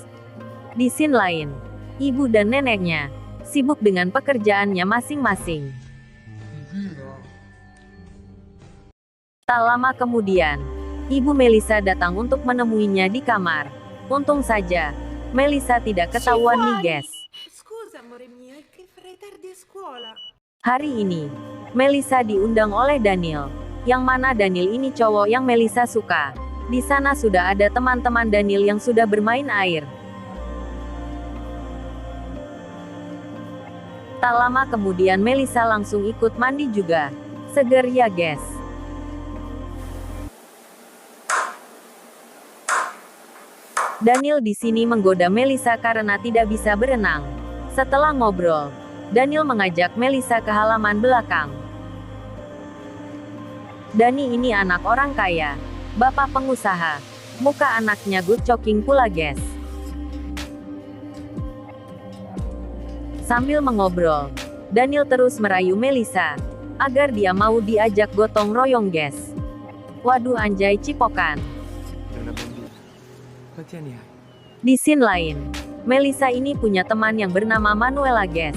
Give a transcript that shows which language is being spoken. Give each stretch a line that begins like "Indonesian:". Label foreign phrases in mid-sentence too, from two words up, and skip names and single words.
Indonesian: Di scene lain, ibu dan neneknya sibuk dengan pekerjaannya masing-masing. Tak lama kemudian, ibu Melissa datang untuk menemuinya di kamar. Untung saja, Melissa tidak ketahuan nih guys.
Italian: Scusa amore mio, è che farei tardi a scuola.
Indonesian: Hari ini, Melissa diundang oleh Daniel. Yang mana Daniel ini cowok yang Melissa suka. Di sana sudah ada teman-teman Daniel yang sudah bermain air. Tak lama kemudian Melissa langsung ikut mandi juga. Seger ya guys. Daniel di sini menggoda Melissa karena tidak bisa berenang. Setelah ngobrol, Daniel mengajak Melissa ke halaman belakang. Dani ini anak orang kaya, bapak pengusaha. Muka anaknya
English: good looking
Indonesian: pula guys. Sambil mengobrol, Daniel terus merayu Melissa agar dia mau diajak gotong royong guys. Waduh anjay cipokan. Di scene lain, Melissa ini punya teman yang bernama Manuela guys.